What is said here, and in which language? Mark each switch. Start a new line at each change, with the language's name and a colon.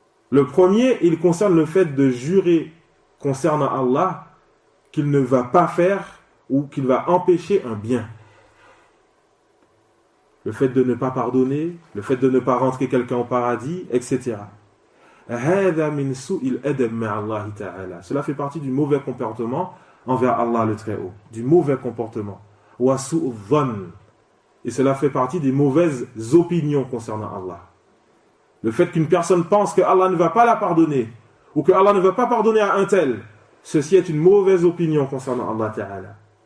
French: Le premier, il concerne le fait de jurer concernant Allah qu'il ne va pas faire ou qu'il va empêcher un bien. Le fait de ne pas pardonner, le fait de ne pas rentrer quelqu'un au paradis, etc.
Arabic: هذا من سوء الأدب مع الله تعالى.
French: Cela fait partie du mauvais comportement envers Allah le Très-Haut, du mauvais comportement.
Arabic: وسوء الظن.
French: Et cela fait partie des mauvaises opinions concernant Allah. Le fait qu'une personne pense que Allah ne va pas la pardonner, ou que Allah ne va pas pardonner à un tel, ceci est une mauvaise opinion concernant Allah Ta'ala.